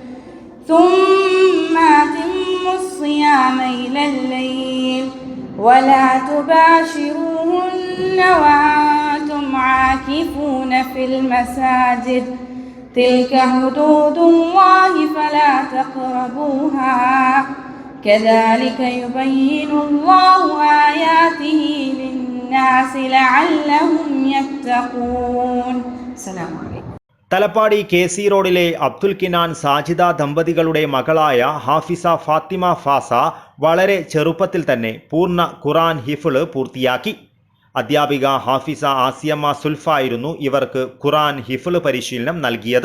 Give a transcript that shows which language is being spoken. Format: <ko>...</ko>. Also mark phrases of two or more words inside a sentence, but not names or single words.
<ar>ثم أتموا الصيام إلى الليل ولا تباشروهن وأنتم عاكفون في المساجد تلك حدود الله فلا تقربوها كذلك يبين الله آياته للناس لعلهم يتقون. السلام عليكم.</ar> <ml>തലപ്പാടി KC റോഡിലെ അബ്ദുൽ കിനാൻ സാജിദ ദമ്പതികളുടെ മകളായ ഹാഫിസ ഫാത്തിമ ഫാസ വളരെ ചെറുപ്പത്തിൽ തന്നെ പൂർണ്ണ ഖുർആൻ ഹിഫ്ള് പൂർത്തിയാക്കി. അധ്യാപിക ഹാഫിസ ആസിയമ്മ സുൽഫ ആയിരുന്നു ഇവർക്ക് ഖുർആൻ ഹിഫ്ള് പരിശീലനം നൽകിയത്.</ml>